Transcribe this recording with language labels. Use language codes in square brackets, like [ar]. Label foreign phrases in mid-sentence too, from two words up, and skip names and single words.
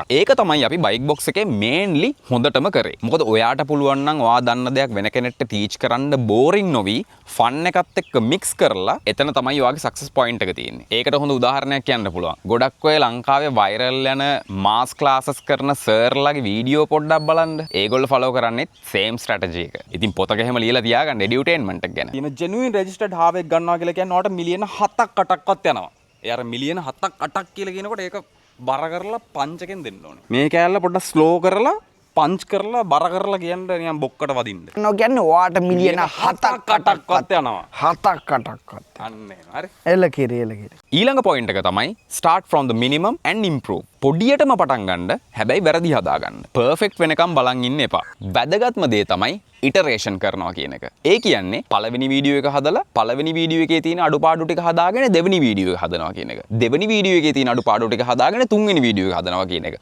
[si] ඒක තමයි අපි [en] bike box [si] එකේ mainly හොඳටම කරේ. මොකද ඔයාට පුළුවන් නම් ඔයා දන්න දෙයක් වෙන කෙනෙක්ට teach කරන්න boring නොවි fun එකත් එක්ක mix කරලා එතන තමයි ඔයාගේ [en] success point [si] එක තියෙන්නේ. ඒකට හොඳ උදාහරණයක් කියන්න පුළුවන්. ගොඩක් ඔය ලංකාවේ viral යන [en] mass classes [si] කරන sirලාගේ වීඩියෝ පොඩ්ඩක් බලන්න. ඒගොල්ලෝ follow කරන්නේ [en] same strategy [si] එක. ඉතින් පොතක එහෙම ලියලා තියාගන්න edutainment එක ගැන. තියෙන [en] genuine registered harvest [si] ගන්නවා කියලා කියන්නේ ඔයාට මිලියන 7ක් 8ක්වත් යනවා. ඒ අර මිලියන 7ක් 8ක් කියලා කියනකොට ඒක බර කරලා පංච් එකෙන් දෙන්න ඕනේ. මේ කෑල්ල පොඩ්ඩක් slow කරලා පංච් කරලා බර කරලා කියන්න නිකන් බොක්කට වදින්න. නෝ කියන්නේ ඔයාට මිලියන 7ක් 8ක්වත් යනවා. 7ක් 8ක්වත්. අන්න හරි. එල කිරි. ඊළඟ point එක තමයි [en] start from the minimum and improve. [si] පොඩියටම පටන් ගන්න හැබැයි වැරදි හදාගන්න. perfect වෙනකම් බලන් ඉන්න එපා. වැදගත්ම දේ තමයි iteration කරනවා කියන එක. ඒ කියන්නේ පළවෙනි වීඩියෝ එක හදලා පළවෙනි වීඩියෝ එකේ තියෙන අඩුපාඩු ටික හදාගෙන දෙවෙනි වීඩියෝ එක හදනවා කියන එක. දෙවෙනි වීඩියෝ එකේ තියෙන අඩුපාඩු ටික හදාගෙන තුන්වෙනි වීඩියෝ එක හදනවා කියන එක.